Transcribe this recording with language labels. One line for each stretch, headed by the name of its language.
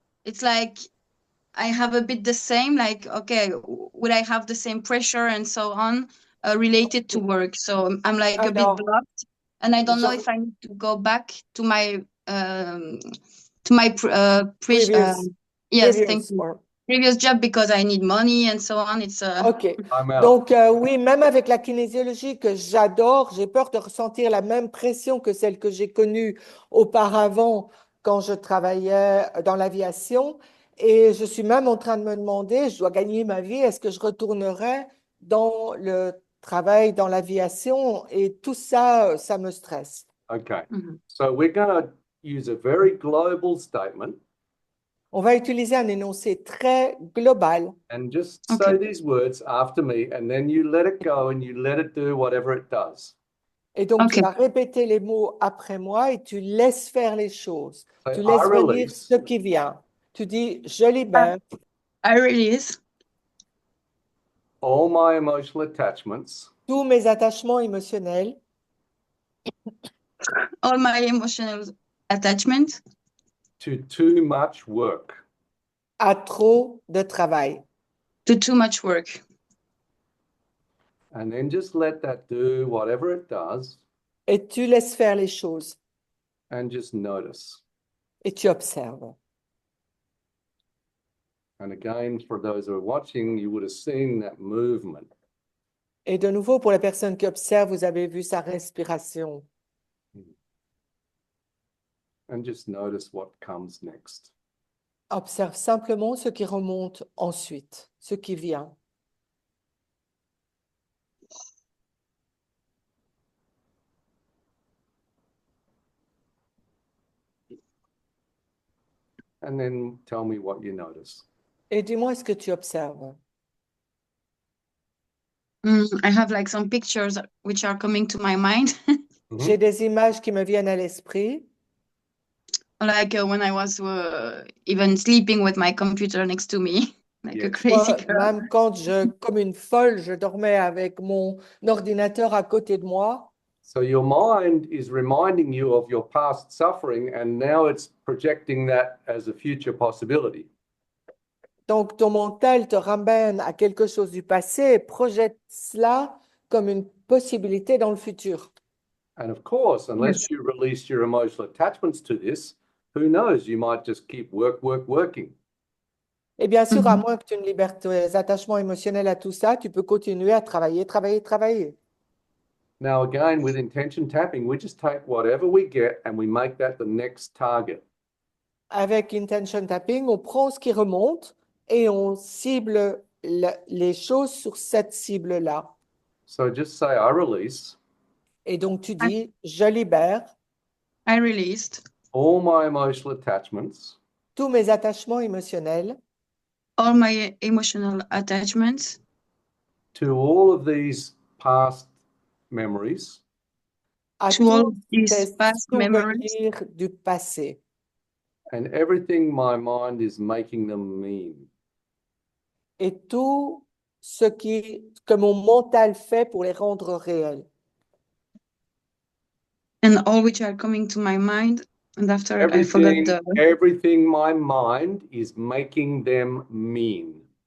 English: It's like I have a bit the same, like, okay, would I have the same pressure and so on related to work? So I'm like a bit blocked, and I don't know if I need to go back to my to my Previous, yes, thank previous you. or- Previous job because I need money and so on. It's OK. I'm out.
French: Donc, oui, même avec la kinésiologie que j'adore, j'ai peur de ressentir la même pression que celle que j'ai connue auparavant quand je travaillais dans l'aviation. Et je suis même en train de me demander, je dois gagner ma vie, est-ce que je retournerai dans le travail dans l'aviation? Et tout ça, ça me stresse.
English: Okay. Mhm. So we're going to use a very global statement
French: On va utiliser un énoncé très global.
English: and just Okay. say these words after me, and then you let it go and you let it do whatever it does.
French: Et donc, tu
English: Okay.
French: vas répéter les mots après moi et tu laisses faire les choses.
English: Say,
French: Tu
English: I
French: laisses venir
English: release
French: ce qui vient. Tu dis, je libère
English: I release all my emotional attachments
French: tous mes attachements émotionnels
English: all my emotional attachment to too much work.
French: à trop de travail.
English: to too much work. And then just let that do whatever it does
French: Et tu laisses faire les choses
English: and just notice.
French: et tu observes.
English: And again, for those who are watching, you would have seen that movement.
French: Et de nouveau, pour la personne qui observe, vous avez vu sa respiration.
English: And just notice what comes next.
French: Observe simplement ce qui remonte ensuite, ce qui vient.
English: And then tell me what you notice.
French: Et dis-moi ce que tu observes.
English: I have like some pictures which are coming to my mind.
French: J'ai des images qui me viennent à l'esprit.
English: Like when I was even sleeping with my computer next to me, like a Yes. crazy
French: Moi, girl. même quand comme une folle, je dormais avec mon ordinateur à côté de moi.
English: So your mind is reminding you of your past suffering, and now it's projecting that as a future possibility.
French: Donc, ton mental te ramène à quelque chose du passé et projette cela comme une possibilité dans le futur.
English: And of course, unless you release your emotional attachments to this, who knows, you might just keep working.
French: Et bien sûr, à Mhm. moins que tu ne libères tes attachements émotionnels à tout ça, tu peux continuer à travailler.
English: Now, again, with intention tapping, we just take whatever we get and we make that the next target.
French: Avec intention tapping, on prend ce qui remonte et on cible les choses sur cette cible-là.
English: So just say, I release
French: Et donc, tu dis, je libère
English: I released all my emotional attachments
French: tous mes attachements émotionnels
English: all my emotional attachments to all of these past memories
French: à
English: to all
French: tous
English: these
French: ces
English: past memories
French: souvenirs du passé
English: and everything my mind is making them mean.
French: et tout ce que mon mental fait pour les rendre réels.
English: and all which are coming to my mind. And after I forgot Everything my mind is making them mean.